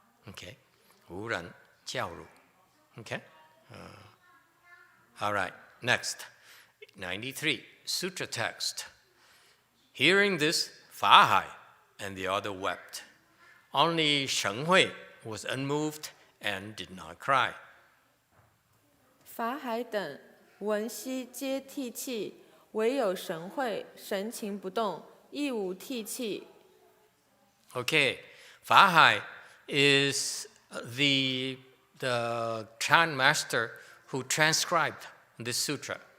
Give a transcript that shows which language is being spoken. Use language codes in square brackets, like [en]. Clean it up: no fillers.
[en] Okay, [zh] 无人教汝. [en] Okay. All right. Next, 93. Sutra text. Hearing this, Fa Hai and the other wept. Only Sheng Hui was unmoved and did not cry. [zh] 法海等闻悉皆涕泣，唯有神会神情不动，亦无涕泣。 [en] Okay, Fa Hai is the Chan master who transcribed this sutra.